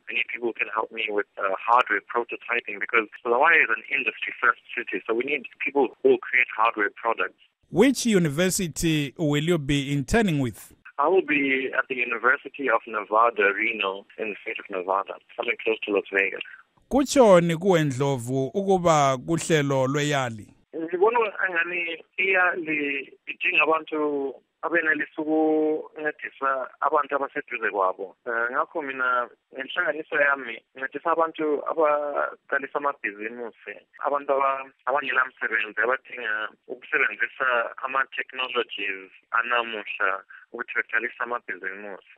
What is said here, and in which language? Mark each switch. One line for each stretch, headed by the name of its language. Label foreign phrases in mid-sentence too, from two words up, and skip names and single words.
English: I need people who can help me with hardware prototyping, because Bulawayo is an industry-first city, so we need people who will create hardware products. Which university will you be interning with? I will be at the University of Nevada, Reno, in the state of Nevada, something close to Las Vegas.
North Ndebele: Kutshoni kuwe Ndlovu ukuba kuhlelo lweYali? Ngibona angani iYali idinga abantu abenelisa ukuncedisa abantu abaseduze kwabo. Ngakho mina ngenhlanganiso yami ngincedisa abantu abaqalisa amabhizimusi, abantu abangela msebenzi abadinga ukusebenzisa ama-technologies anamuhla ukuthi baqalise amabhizimusi.